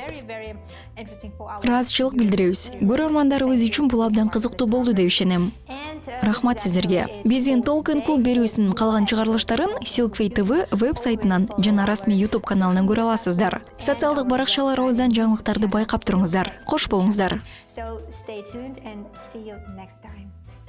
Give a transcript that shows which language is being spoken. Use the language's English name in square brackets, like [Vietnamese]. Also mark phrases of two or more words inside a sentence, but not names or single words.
[Kyrgyz] Ыраазычылык билдиребиз. Көрөрмандарыбыз үчүн бул абдан кызыктуу болду деп ишенем. Рахмат сиздерге. Биздин Talk & Cook берүүсүнүн калган чыгарылыштарын Silkway TV веб-сайтынан жана расмий YouTube каналынан көрө аласыздар. Социалдык баракчаларыбыздан жаңылыктарды байкап туруңуздар. Кош болуңуздар. [English] So stay tuned and see you next time.